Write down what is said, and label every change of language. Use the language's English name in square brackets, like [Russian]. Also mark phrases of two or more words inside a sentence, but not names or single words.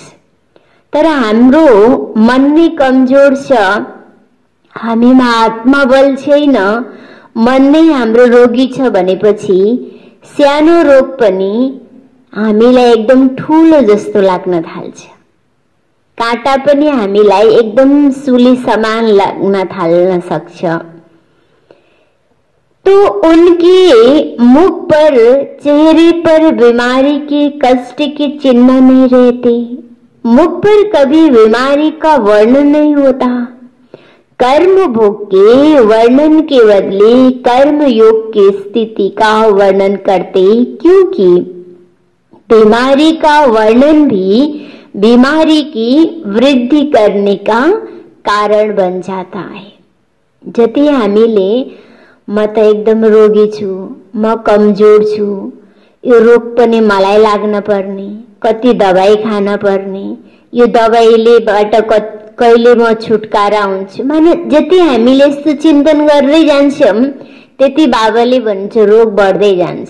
[Nepali] तर हाम्रो मन नै कमजोर छ, हामीमा आत्मबल छैन, मन नै हाम्रो रोगी छ भनेपछि सानो रोग पनि हामीलाई एकदम ठूलो जस्तो लाग्न थाल्छ, काँटा पनि हामीलाई एकदम सुली समान लाग्न थाल्न सक्छ। [Hindi] तो उनके मुख पर, चेहरे पर बीमारी के, कष्ट के चिन्ह नहीं रहते। मुख पर कभी बीमारी का वर्णन नहीं होता। कर्म भोग के वर्णन के बदले कर्म योग की स्थिति का वर्णन करते, क्योंकि बीमारी का वर्णन भी बीमारी की वृद्धि करने का कारण बन जाता है। [Nepali] जति हामीले म त एकदम रोगी छु, म कमजोर छु, यो रोग पनि मलाई लाग्न पर्ने, कति दबाई खान पर्ने, यो दबाईले बाट कहिले म छुटकारा हुन्छु। माने जति हामीले यस्तो चिन्तन गर्दै जान्छौँ त्यति बाबाले भन्छ रोग बढ्दै जान्छ।